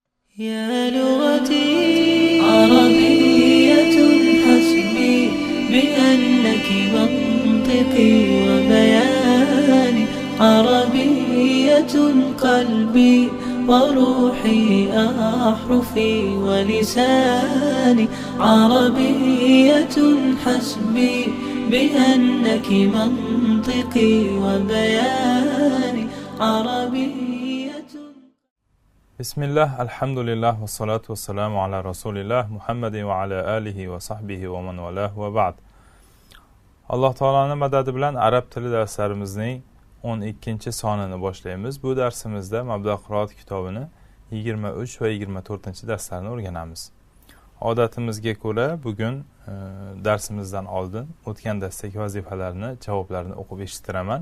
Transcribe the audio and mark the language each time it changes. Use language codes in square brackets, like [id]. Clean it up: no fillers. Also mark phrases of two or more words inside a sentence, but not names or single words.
[ar] يا لغتي عربية حسبي بأنك منطقي وبياني، عربية قلبي وروحي أحرفي ولساني، عربية حسبي بأنك منطقي وبياني، عربية. بسم الله الحمد لله والصلاة والسلام على رسول الله محمد وعلى آله وصحبه ومن والاه وبعد. [uz] Alloh taolaning madadi bilan arab tili darslarimizning 12 sonini boshlaymiz. Bu darsimizda Mabda qiroat kitobini 23 va 24 darslarini o'rganamiz. Odatimizga ko'ra bugun darsimizdan oldin o'tgan darsdagi vazifalarni, javoblarini o'qib eshittiraman.